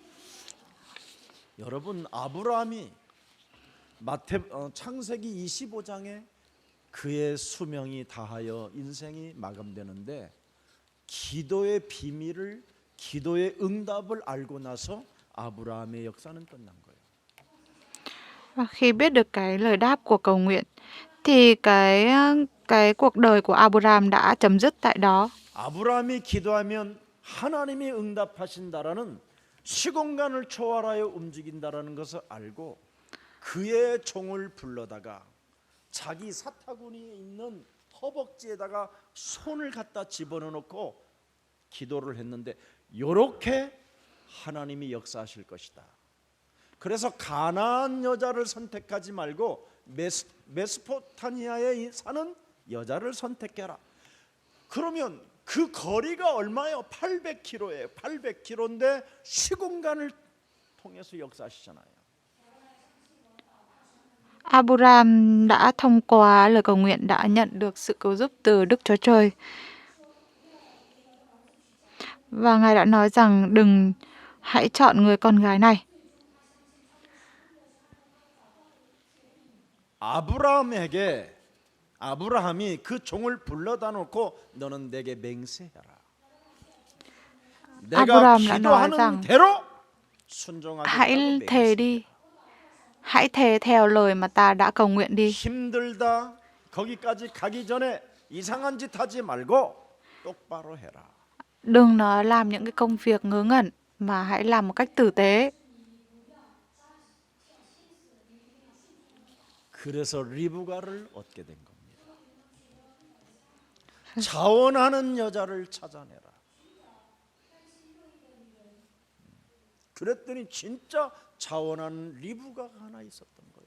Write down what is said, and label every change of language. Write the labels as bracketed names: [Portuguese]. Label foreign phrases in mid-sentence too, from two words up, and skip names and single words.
[Korean] 여러분 아브라함이 창세기 25장에 그의 수명이 다하여 인생이 마감되는데 기도의 비밀을 기도의 응답을 알고 나서 아브라함의 역사는 끝난 거예요. [Vietnamese] Và khi biết được cái lời đáp của cầu nguyện thì cái cuộc đời của Abraham đã chấm dứt tại đó. [Korean] 아브라함이 기도하면 하나님이 응답하신다라는 시공간을 초월하여 움직인다라는 것을 알고 그의 종을 불러다가 자기 사타구니에 있는 허벅지에다가 손을 갖다 집어넣고 기도를 했는데 요렇게 하나님이 역사하실 것이다. 그래서 가나안 여자를 선택하지 말고 메소포타미아에 사는 여자를 선택해라. 그러면 그 거리가 얼마예요? 800km예요. 800km인데 시공간을 통해서 역사하시잖아요. [Vietnamese] Abraham đã thông qua lời cầu nguyện đã nhận được sự cứu giúp từ Đức Chúa Trời. Và Ngài đã nói rằng hãy chọn người con gái này. [Korean] 아브라함이 그 종을 불러다 놓고 너는 내게 맹세해라. 내가 [Vietnamese] Abraham đã nói [Korean] 기도하는 [Vietnamese] rằng [Korean] 대로 순종하겠다고 [Vietnamese] hãy thề đi. Hãy thề theo lời mà ta đã cầu nguyện đi. [Korean] 힘들다. 거기까지 가기 전에 이상한 짓 하지 말고 똑바로 해라. [Vietnamese] Đừng nói làm những cái công việc ngớ ngẩn mà hãy làm một cách tử tế. [Korean] 그래서 리브가를 얻게 된 겁니다. 자원하는 여자를 찾아내라. 그랬더니 진짜 자원하는 리브가가 하나 있었던 거예요.